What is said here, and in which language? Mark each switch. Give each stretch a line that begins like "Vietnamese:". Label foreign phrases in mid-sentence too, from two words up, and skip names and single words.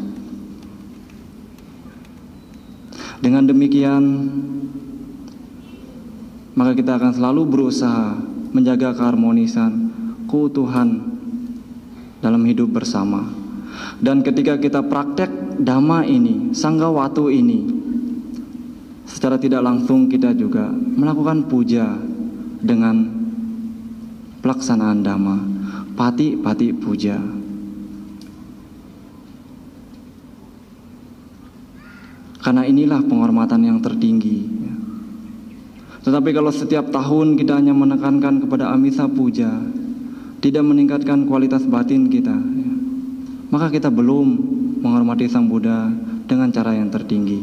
Indonesian: Dengan demikian, maka kita akan selalu berusaha menjaga keharmonisan, keutuhan dalam hidup bersama. Dan ketika kita praktek dhamma ini,
Pali: sangga watu
Indonesian: ini, secara tidak langsung kita juga melakukan puja dengan pelaksanaan dhamma,
Pali: pati-pati puja.
Indonesian: Karena inilah penghormatan yang tertinggi. Tetapi kalau setiap tahun kita hanya menekankan kepada
Pali: amisa puja,
Indonesian: tidak meningkatkan kualitas batin kita, maka kita belum menghormati Sang Buddha dengan cara yang tertinggi.